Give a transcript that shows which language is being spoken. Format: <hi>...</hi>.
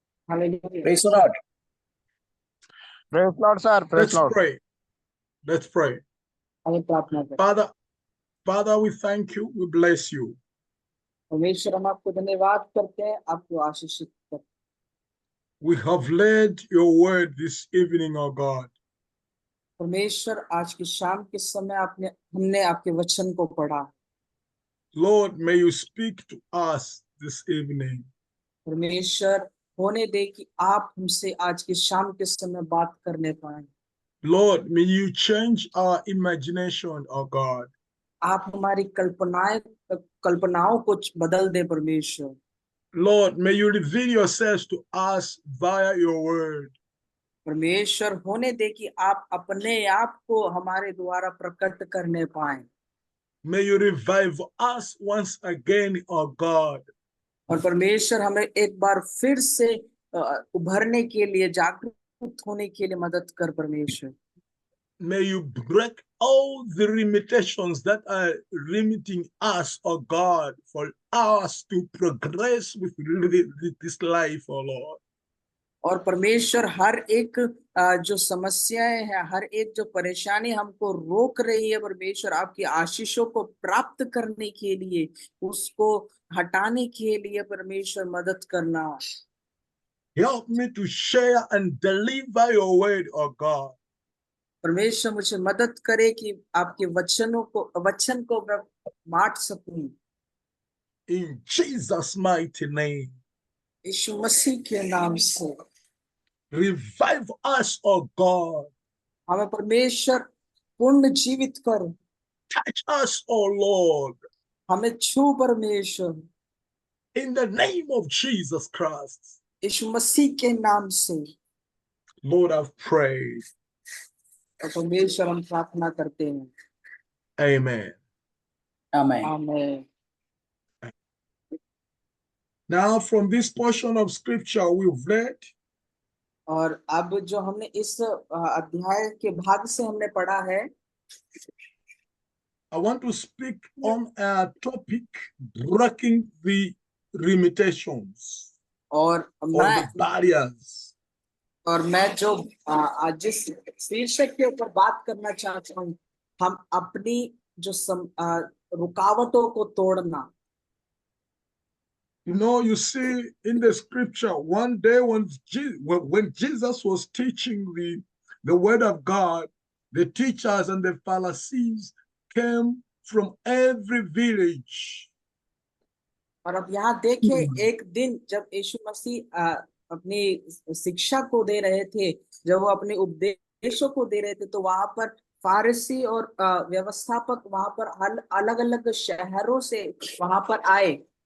<hi>Hallelujah.</hi> <en>Praise the Lord. Praise Lord, sir. Praise Let's Lord. pray. Let's pray.</en> <hi>हमें प्रार्थना करें।</hi> <en>Father, we thank you. We bless you.</en> <hi>परमेश्वर, हम आपको धन्यवाद करते हैं, आपको आशीषित करते हैं।</hi> <en>We have read your word this evening, O God.</en> <hi>परमेश्वर, आज की शाम के समय हमने आपके वचन को पढ़ा।</hi> <en>Lord, may you speak to us this evening.</en> <hi>परमेश्वर, होने दे कि आप हमसे आज की शाम के समय बात करने पाए।</hi> <en>Lord, may you change our imagination, O God.</en> <hi>आप हमारी कल्पनाओं को बदल दे परमेश्वर।</hi> <en>Lord, may you reveal yourselves to us via your word.</en> <hi>परमेश्वर, होने दे कि आप अपने आप को हमारे द्वारा प्रकट करने पाए।</hi> <en>May you revive us once again, O God.</en> <hi>और परमेश्वर, हमें एक बार फिर से उभरने के लिए, जागरूक होने के लिए मदद कर परमेश्वर।</hi> <en>May you break all the limitations that are limiting us, O God, for us to progress with this life, O Lord.</en> <hi>और परमेश्वर, हर एक जो समस्याएं हैं, हर एक जो परेशानी हमको रोक रही है परमेश्वर, आपकी आशीषों को प्राप्त करने के लिए, उसको हटाने के लिए परमेश्वर मदद करना।</hi> <en>Help me to share and deliver your word, O God.</en> <hi>परमेश्वर, मुझे मदद करे कि आपके वचन को मैं बांट सकूं।</hi> <en>In Jesus' mighty name.</en> <hi>यीशु मसीह के नाम से</hi> <en>Revive us, O God.</en> <hi>हमें परमेश्वर पूर्ण जीवित कर।</hi> <en>Touch us, O Lord.</en> <hi>हमें छू परमेश्वर।</hi> <en>In the name of Jesus Christ.</en> <hi>यीशु मसीह के नाम से।</hi> <en>Lord, I've prayed.</en> <hi>और परमेश्वर हम प्रार्थना करते हैं।</hi> <en>Amen. Amen.</en> <hi>आमीन।</hi> <en>Now, from this portion of scripture we've read,</en> <hi>और अब जो हमने इस अध्याय के भाग से हमने पढ़ा है,</hi> <en>I want to speak on a topic breaking the limitations</en> <hi>और</hi> <en>or the barriers.</en> <hi>मैं जो आज जिस शीर्षक के ऊपर बात करना चाहता हूँ, हम अपनी जो रुकावटों को तोड़ना।</hi> <en>You know, you see in the scripture, one day when Jesus was teaching the word of God, the teachers and the Pharisees came from every village.</en> <hi>और अब यहाँ देखें, एक दिन जब यीशु मसीह अपनी शिक्षा को दे रहे थे, जब वो अपने उपदेशों को दे रहे थे, तो वहां पर फारसी और व्यवस्थापक वहां पर अलग अलग शहरों से वहां पर आए।</hi>